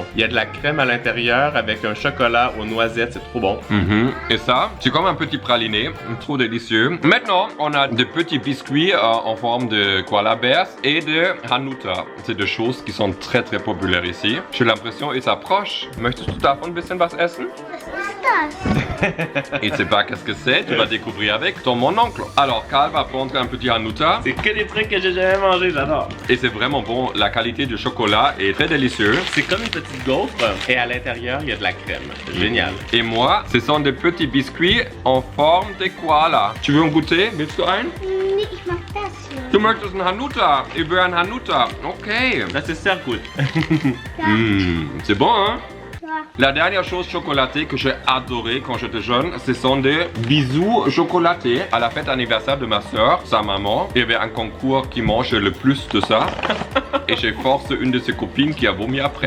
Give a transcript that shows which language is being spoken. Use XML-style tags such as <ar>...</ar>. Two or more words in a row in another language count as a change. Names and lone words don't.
<fr>Il y a de la crème à l'intérieur avec un chocolat aux noisettes, c'est trop bon. Et ça, c'est comme un petit praliné, trop délicieux. Maintenant, on a des petits biscuits en forme de</fr> <en>koala bears</en> <fr>et de Hanuta. C'est des choses qui sont très très populaires ici. J'ai l'impression, ils s'approchent.</fr> <de>Möchtest du davon ein bisschen was essen?</de> <fr>Il ne sait pas qu'est-ce que c'est, tu vas découvrir avec ton mon oncle. Alors, Karl va prendre un petit Hanuta. C'est que des trucs que j'ai jamais mangé, j'adore. Et c'est vraiment bon, la qualité du chocolat est très délicieuse. C'est comme une petite gaufre et à l'intérieur, il y a de la crème. C'est génial. Et moi, ce sont des petits biscuits en forme de koala. Tu veux en goûter?</fr> <de>Willst du einen? Nee, ich mag das hier. Du möchtest ein Hanuta. Ich will ein Hanuta. Okay. Das ist sehr gut.</de> <fr>C'est bon, hein? Ja. La dernière chose chocolatée que j'ai adoré quand j'étais jeune, ce sont des bisous chocolatés. À la fête anniversaire de ma soeur, sa maman, il y avait un concours qui mange le plus de ça. Et j'ai forcé une de ses copines qui a vomi après.</fr>